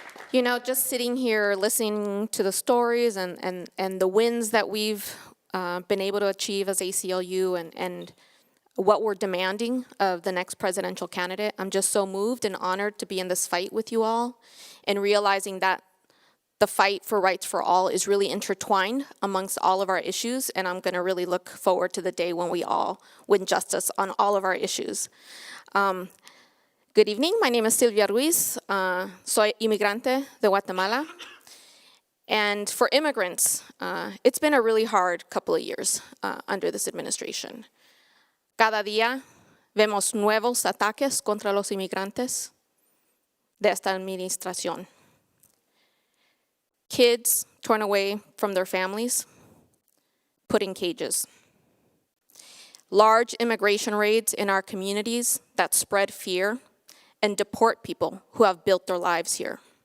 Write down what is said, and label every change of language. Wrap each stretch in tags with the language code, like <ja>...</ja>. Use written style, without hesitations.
<en>You know, just sitting here listening to the stories and the wins that we've been able to achieve as ACLU and what we're demanding of the next presidential candidate, I'm just so moved and honored to be in this fight with you all and realizing that the fight for rights for all is really intertwined amongst all of our issues, and I'm going to really look forward to the day when we all win justice on all of our issues. Good evening, my name is Silvia Ruiz,</en> <es>soy inmigrante de Guatemala,</es> <en>and for immigrants, it's been a really hard couple of years under this administration.</en> <es>Cada día vemos nuevos ataques contra los inmigrantes de esta administración.</es> <en>kids torn away from their families, put in cages. Large immigration raids in our communities that spread fear and deport people who have built their lives here.</en>